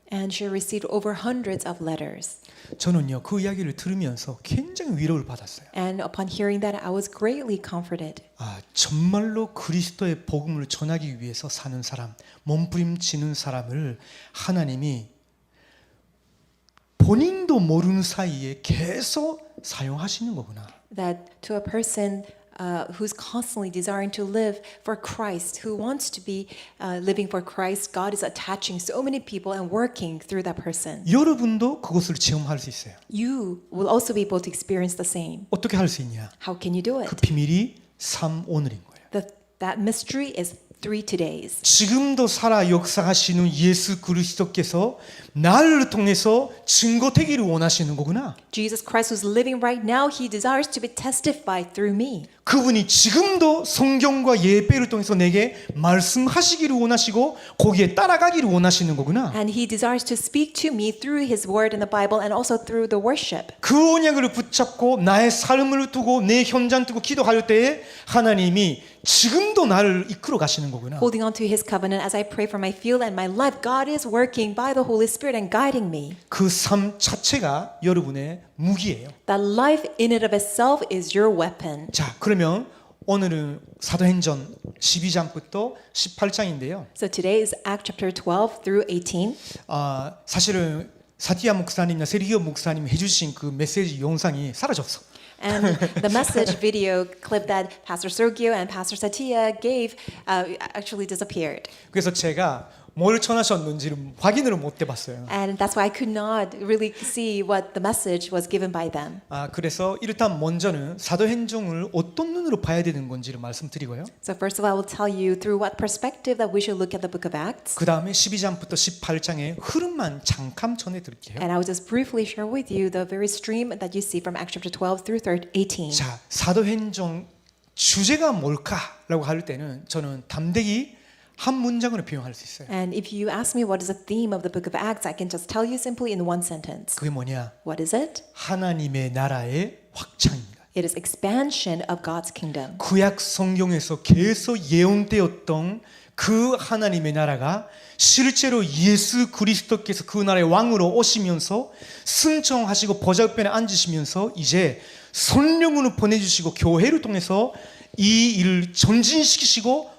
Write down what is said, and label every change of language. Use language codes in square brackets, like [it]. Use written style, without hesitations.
[en] And she received over hundreds of letters. [ko] 저는요 그 이야기를 들으면서 굉장히 위로를 받았어요. [en] And upon hearing that, I was greatly comforted. [ko] 정말로 그리스도의 복음을 전하기 위해서 사는 사람, 몸부림치는 사람을 하나님이 본인도 모르는 사이에 계속 사용하시는 거구나. [en] That to a person who's constantly desiring to live for Christ, who wants to be living for Christ, God is attaching so many people and working through that person. [ko] 여러분도 그것을 체험할 수 있어요. [en] You will also be able to experience the same. [ko] 어떻게 할 수 있냐? [en] How can you do 그 it? [ko] 비밀이 삶 오늘인 거예요. [en] That mystery is 3 todays. [ko] 지금도 살아 역사하시는 예수 그리스도께서 나를 통해서 증거되기를 원하시는 거구나. [en] Jesus Christ who's living right now, he desires to be testified through me. [ko] 그분이 지금도 성경과 예배를 통해서 내게 말씀하시기를 원하시고 거기에 따라가기를 원하시는 거구나. [en] And he desires to speak to me through his word in the Bible and also through the worship. [ko] 그 언약을 붙잡고 나의 삶을 두고 내 현장 두고 기도할 때에 하나님이 지금도 나를 이끌어 가시는 거구나. [en] Holding on to his covenant as I pray for my field and my life, God is working by the Holy Spirit and guiding me. [ko] 그 삶 자체가 여러분의 무기예요. [en] That life in and of itself is your weapon. [ko] 자, 그러면 오늘은 사도행전 12장부터 18장인데요. [en] So today is Acts chapter 12 through 18. [ko] 사실은 사티아 목사님이나 세리기오 목사님이 해주신 그 메시지 영상이 사라졌어. [en] And the message video clip that Pastor Sergio and Pastor Satya gave actually disappeared. [ko] 그래서 제가 뭘 전하셨는지를 확인을 못 해봤어요. [en] And that's why I could not really see what the message was given by them. [ko] 그래서 일단 먼저는 사도행전을 어떤 눈으로 봐야 되는 건지를 말씀드리고요. [en] So first of all, I will tell you through what perspective that we should look at the book of Acts. [ko] 그 다음에 12장부터 18장의 흐름만 잠깐 전해드릴게요. [en] And I will just briefly share with you the very stream that you see from Acts chapter 12 through 18. [ko] 자, 사도행전 주제가 뭘까라고 할 때는 저는 담대히 한 문장으로 표현할 수 있어요. [en] And if you ask me what is the theme of the book of Acts, I can just tell you simply in one sentence. [ko] 그게 뭐냐? [en] What is it? [ko] 하나님의 나라의 확장입니다. [en] It is expansion of God's kingdom. [ko] 구약 성경에서 계속 예언되었던 그 하나님의 나라가 실제로 예수 그리스도께서 그 나라의 왕으로 오시면서 승천하시고 보좌편에 앉으시면서 이제 성령을 보내주시고 교회를 통해서 이 일을 전진시키시고